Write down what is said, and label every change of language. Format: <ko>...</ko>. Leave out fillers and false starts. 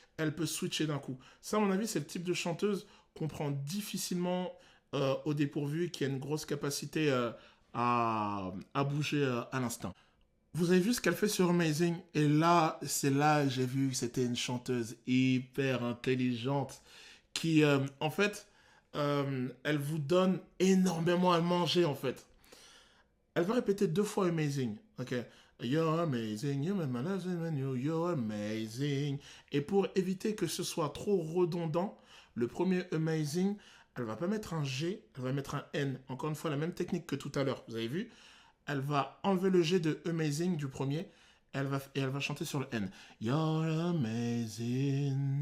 <fr>Elle peut switcher d'un coup. Ça, à mon avis, c'est le type de chanteuse qu'on prend difficilement au dépourvu et qui a une grosse capacité à bouger à l'instinct. Vous avez vu ce qu'elle fait sur Amazing? Et là, c'est là que j'ai vu que c'était une chanteuse hyper intelligente qui, en fait, elle vous donne énormément à manger, en fait. Elle va répéter 2 fois Amazing. Ok.</fr> <en>You're amazing, you make my life new, you're amazing.</en> <fr>Et pour éviter que ce soit trop redondant, le premier amazing, elle va pas mettre un G, elle va mettre un N. Encore une fois, la même technique que tout à l'heure. Vous avez vu? Elle va enlever le G de amazing du premier. Elle va chanter sur le N.</fr> <en>You're amazing.</en>